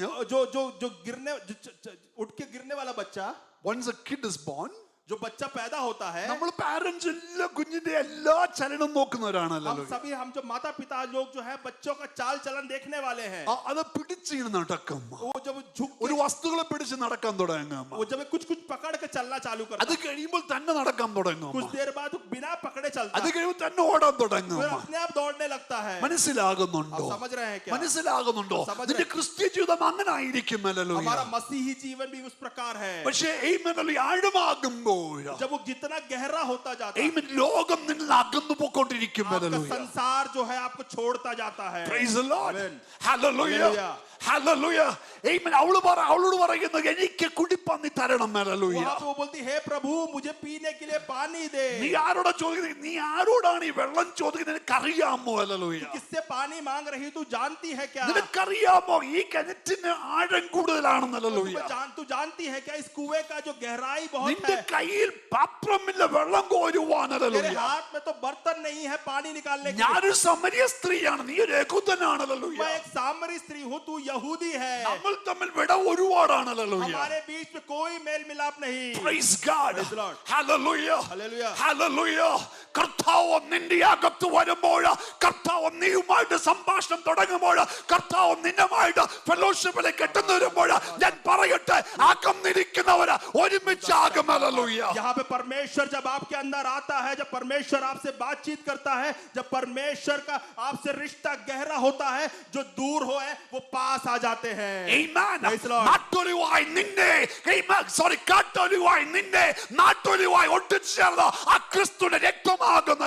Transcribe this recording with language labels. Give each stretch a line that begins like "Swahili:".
Hindi: जो जो जो गिरने उठ के गिरने वाला बच्चा,
English: once a kid is born,
Hindi: जो बच्चा पैदा होता है,
Malayalam: നമ്മൾ പാരന്റ്സ് എല്ലാ കുഞ്ഞിന്റെ എല്ലാ ചലനം നോക്കുന്നവരാണല്ലോ.
Hindi: हम जो माता पिता लोग जो है बच्चों का चाल चलन देखने वाले हैं.
Malayalam: അത് പിടിച്ചിങ്ങനെ നടക്കും.
Hindi: वो जब झुक
Malayalam: ഒരു വസ്തുക്കളെ പിടിച്ച് നടക്കാൻ തുടങ്ങും.
Hindi: वो जब कुछ कुछ पकड़ के चलना चालू करता
Malayalam: അത് കഴിയുമ്പോൾ തന്നെ നടക്കാൻ തുടങ്ങും.
Hindi: कुछ देर बाद वो बिना पकड़े चलता
Malayalam: അത് കഴിയുമ്പോൾ തന്നെ ഓടാൻ തുടങ്ങും.
Hindi: फिर अपने आप दौड़ने लगता है.
Malayalam: മനസ്സിലാകുന്നുണ്ടോ?
Hindi: आप समझ रहे हैं क्या?
Malayalam: മനസ്സിലാകുന്നുണ്ടോ? നിന്റെ ക്രിസ്ത്യ ജീവിതം അങ്ങനെ ആയിരിക്കും.
Hindi: हमारा मसीही जीवन भी उस प्रकार है.
Malayalam: പക്ഷേ ആഴമാകുമ്പോൾ,
Hindi: जब वो जितना गहरा होता जाता है,
Malayalam: ലോകം നിന്നിൽ അകന്നു പോയിക്കൊണ്ടിരിക്കും.
Hindi: आपका संसार जो है आपको छोड़ता जाता है.
English: Praise the Lord. Amen. Hallelujah. Hallelujah. Amen.
Malayalam: അവളോട് പറയുന്നത് എനിക്ക് കുടിപ്പാൻ നീ തരണം.
English: Hallelujah.
Hindi: वहाँ पे वो बोलती है प्रभु मुझे पीने के लिए पानी दे.
Malayalam: നീ ആരോടാ ചോദിക്കുന്നത്? നീ ആരോടാണ് ഈ വെള്ളം ചോദിക്കുന്നത്? നിനക്കറിയാമോ? Hallelujah.
Hindi: किससे पानी मांग रही तू जानती है क्या?
Malayalam: നിനക്കറിയാമോ ഈ കിണറ്റിന് ആഴം കൂടുതലാണെന്ന്?
English: Hallelujah.
Hindi: तू जानती है क्या इस कुएं का जो गहराई बहुत
Malayalam: നിന്റെ
Hindi: है?
Malayalam: കയ്യിൽ പാത്രമില്ല വെള്ളം കോരുവാൻ.
Hindi: तेरे
English: Hallelujah.
Hindi: हाथ में तो बर्तन नहीं है पानी निकालने के लिए.
Malayalam: ഞാനൊരു സമരിയ സ്ത്രീയാണ്, നീ ഒരു യഹൂദനാണ്.
English: Hallelujah.
Hindi: मैं एक सामरी स्त्री हूँ, तू यहूदी है.
Malayalam: നമ്മൾ തമ്മിൽ വിട ഒരുപാടാണ്. Hallelujah.
Hindi: हमारे बीच में कोई मेल मिलाप नहीं.
English: Praise God. Praise the Lord. Hallelujah. Hallelujah. Hallelujah.
Malayalam: കർത്താവ് നിന്റെ അകത്ത് വരുമ്പോൾ, കർത്താവ് നീയുമായിട്ട് സംഭാഷണം തുടങ്ങുമ്പോൾ, കർത്താവ് നിന്നുമായിട്ട് ഫെലോഷിപ്പിലേക്ക് എത്തുന്നു വരുമ്പോൾ, ഞാൻ പറയട്ടെ അകന്നിരിക്കുന്നവര് ഒരുമിച്ചാകും.
English: Hallelujah.
Hindi: यहाँ पे परमेश्वर जब आपके अंदर आता है, जब परमेश्वर आपसे बातचीत करता है, जब परमेश्वर का आपसे रिश्ता गहरा होता है, जो दूर हो है वो पास आ जाते हैं.
English: Amen. Praise the Lord.
Malayalam: നാട്ടൊലിവായി നിന്നെ കാട്ടൊലിവായി നിന്നെ നാട്ടൊലിവായി ഒട്ടിച്ചേർന്ന ആ ക്രിസ്തുവിന്റെ രക്തമാകുന്ന.